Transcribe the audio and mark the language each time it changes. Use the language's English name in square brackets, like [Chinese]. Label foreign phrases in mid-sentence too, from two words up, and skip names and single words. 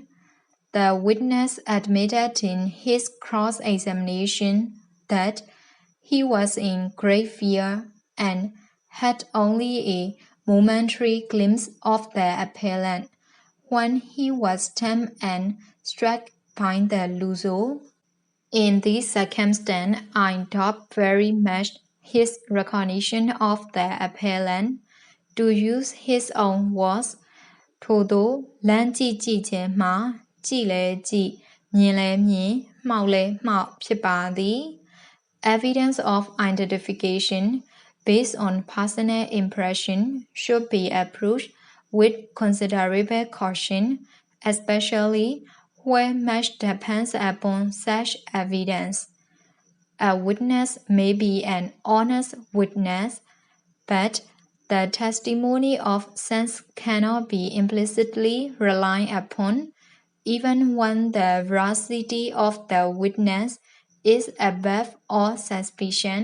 [English] The witness admitted in his cross-examination that he was in great fear and had only a momentary glimpse of the appellant when he was stabbed and struck by the Luzo. In this circumstance, I doubt very much his recognition of the appellant. To use his own words, [Burmese] ထို့သောလမ်းကြည့်ကြည့်ခြင်းမှာကြည့်လဲကြည့်မြင်လဲမြင်မှောက်လဲမှောက်ဖြစ်ပါသည် [English] Evidence of identification based on personal impression should be approached with considerable caution, especially where much depends upon such evidence. A witness may be an honest witness, but the testimony of sense cannot be implicitly relied upon, even when the veracity of the witness is above all suspicion.